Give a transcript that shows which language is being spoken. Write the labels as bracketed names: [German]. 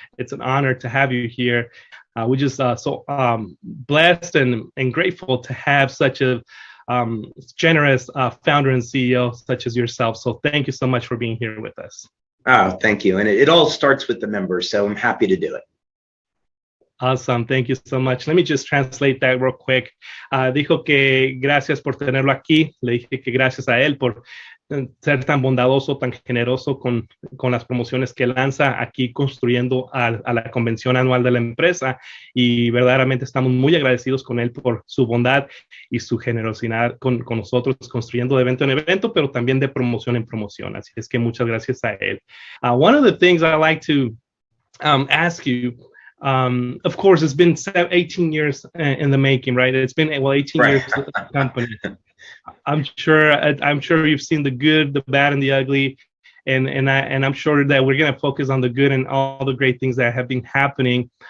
[English] It's an honor to have you here. We're just so blessed and grateful to have such a generous founder and CEO such as yourself. So thank you so much for being here with us. Oh, thank you. And it all starts with the members, so I'm happy to do it. Awesome. Thank you so much. Let me just translate that real quick. [Spanish] Dijo que gracias por tenerlo aquí. Le dije que gracias a él por ser tan bondadoso, tan generoso con las promociones que lanza aquí construyendo a la convención anual de la empresa, y verdaderamente estamos muy agradecidos con él por su bondad y su generosidad con nosotros, construyendo de evento en evento, pero también de promoción en promoción. Así es que muchas gracias a él. [English] One of the things I like to ask you, of course, it's been 18 years in the making, right? It's been 18 years of the company. I'm sure you've seen the good, the bad, and the ugly, and I'm sure that we're going to focus on the good and all the great things that have been happening.